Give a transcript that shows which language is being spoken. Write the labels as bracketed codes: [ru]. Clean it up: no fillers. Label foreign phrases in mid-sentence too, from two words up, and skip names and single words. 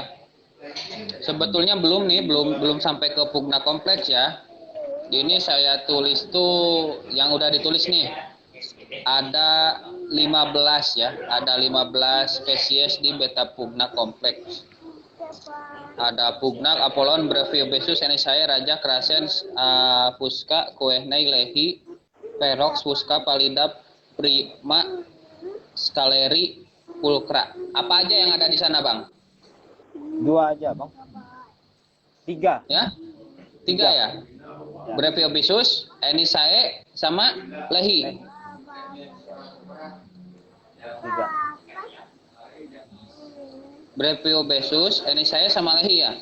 [id] Sebetulnya belum sampai ke Pugna kompleks ya. Ini saya tulis tuh yang udah ditulis nih. Ada 15 ya, ada 15 spesies di beta Pugna kompleks. Ada Pugnak, Apollon, Breviobesus, Enisae, Raja, Krasens, Fusca, Kuehnai, Lehi, Ferox, Fusca, Pallida, Prima, Scaleri, Pulcra. Apa aja yang ada di sana, Bang? 2 aja, Bang. 3. Ya? 3 ya? Breviobesus, Enisae, sama Lehi. 3. Breviobesus, Enisae, sama Lehi ya?